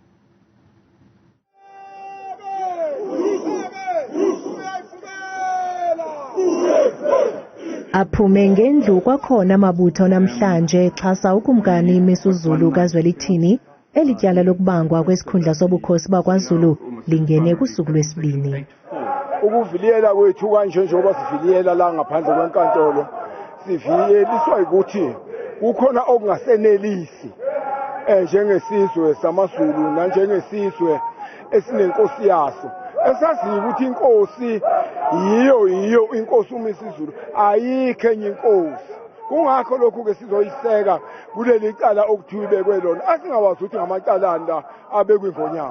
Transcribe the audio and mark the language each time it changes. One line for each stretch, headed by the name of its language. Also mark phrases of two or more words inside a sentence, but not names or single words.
Xhosa: Aphume ngendlu kwakhona amabutho namhlanje exhasa ukumkani Imozulu kaZwelithini elityala lokubangwa kwesikhundla sobukhosi bakwa-Zulu lingene kusuku lwesibini.
Zulu: Ukuviliyela kwethu kanje njengoba siviliyela la ngaphandle kwenkantolo siviyeliswa ukuthi kukhona okungasenelisi njengesizwe sama-Zulu nanjengesizwe esinenkosi yaso. Esaziyo ukuthi inkosi yiyo inkosi uMozulu ayikho enye inkosi kungakho lokhu ke sizoyiseka kuleli cala okuthiwa ibekwe lona asingawazi ukuthi ngamacalanda abekwe inkonyana.